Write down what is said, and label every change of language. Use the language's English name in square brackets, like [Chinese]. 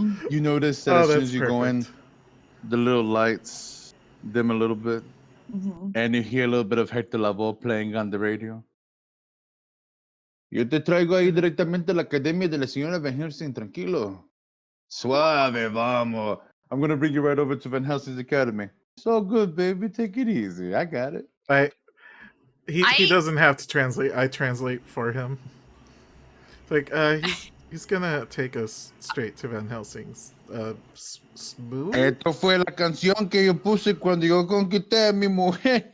[English] You notice that as soon as you go in, the little lights dim a little bit, and you hear a little bit of Hector Lavoe playing on the radio. [Spanish] Yo te traigo ahí directamente a la academia de la señora Van Helsing, tranquilo. Suave, vamos. [English] I'm going to bring you right over to Van Helsing's academy. It's all good, baby. Take it easy. I got it. He doesn't have to translate. I translate for him. He's gonna take us straight to Van Helsing's. Smooth? [Spanish] Esto fue la canción que yo puse cuando yo conquisté a mi mujer.